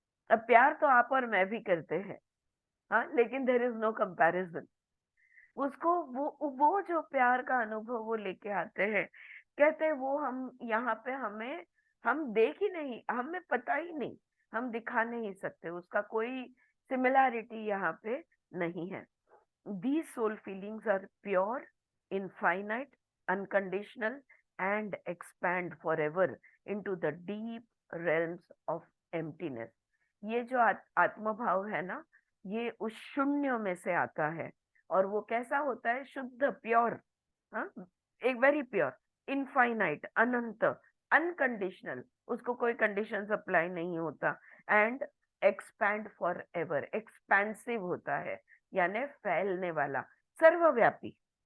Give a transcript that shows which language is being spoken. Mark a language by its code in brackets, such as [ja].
[hi] अब प्यार तो आप और मैं भी करते हैं, हाँ, लेकिन [en] There is no comparison. [hi] उसको वो जो प्यार का अनुभव वो लेके आते हैं, कहते हैं वो हम यहाँ पे हम देख ही नहीं, हमें पता ही नहीं, हम दिखा नहीं सकते, उसका कोई सिमिलैरिटी यहाँ पे नहीं है। [en] These soul feelings are pure, infinite, unconditional, and expand forever into the deep realms of emptiness. [hi] ये जो आत्म भाव है ना, ये उस शून्य में से आता है। और वो कैसा होता है? शुद्ध, प्योर, हाँ, एक वेरी प्योर, इनफाइनाइट, अनंत, अनकंडीशनल, उसको कोई कंडीशंस अप्लाई नहीं होता, [en] and expand forever, [hi] expensive होता है, यानी फैलने वाला, सर्वव्यापी।